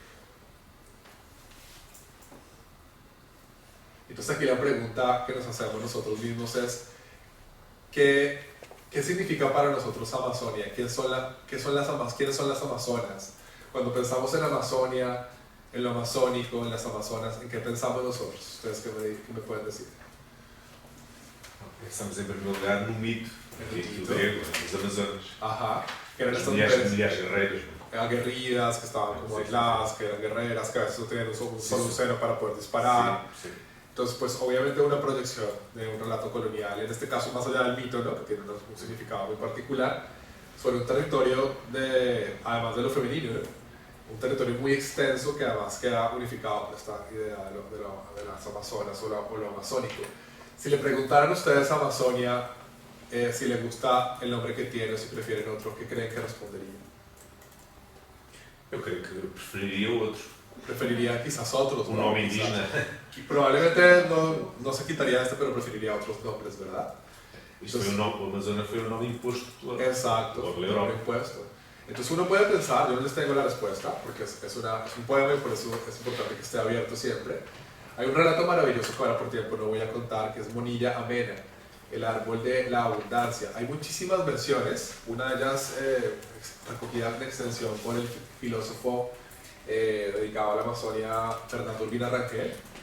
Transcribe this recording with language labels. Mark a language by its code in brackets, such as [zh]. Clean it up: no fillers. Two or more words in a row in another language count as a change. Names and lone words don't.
[es] Entonces aquí la pregunta que nos hacemos nosotros mismos es ¿qué significa para nosotros Amazonia? ¿Quiénes son las Amazonas? Cuando pensamos en Amazonia, en lo amazónico, en las Amazonas, ¿en qué pensamos nosotros? ¿Ustedes qué me pueden decir? [pt] Pensamos em primeiro lugar no mito grego, das Amazonas. [es] Ajá, que eran [pt] As [es] estas [pt] mulheres [es] mujeres [pt] guerreiras. [es] aguerridas, que estaban como aisladas, que eran guerreras, que a veces no tenían solo un seno para poder disparar. Sí, sí. Entonces, pues obviamente una proyección de un relato colonial, en este caso más allá del mito, ¿no? Que tiene un significado muy particular, sobre un territorio además de lo femenino, ¿no? un territorio muy extenso que además queda unificado por esta idea de las Amazonas o lo amazónico. Si le preguntaran a ustedes a Amazonia si les gusta el nombre que tiene o si prefieren otro, ¿qué creen que responderían? [pt] Eu creio que preferiria outro. [es] Preferiría quizás otros. [pt] Un nome indígena. [es] Y probablemente no se quitaría este, pero preferiría otros nombres, ¿verdad? [pt] Isto foi o Amazonas foi um nome imposto pela [es] Exacto, [pt] pela [es] el nombre [pt] Europa. [es] impuesto. Entonces uno puede pensar, yo no les tengo la respuesta, porque es un poema y por eso es importante que esté abierto siempre. Hay un relato maravilloso que ahora por tiempo no voy a contar, que es Monilla Amena, el árbol de la abundancia. Hay muchísimas versiones, una de ellas recogida en extensión por el filósofo dedicado a la Amazonia, Fernando Urbina Rangel.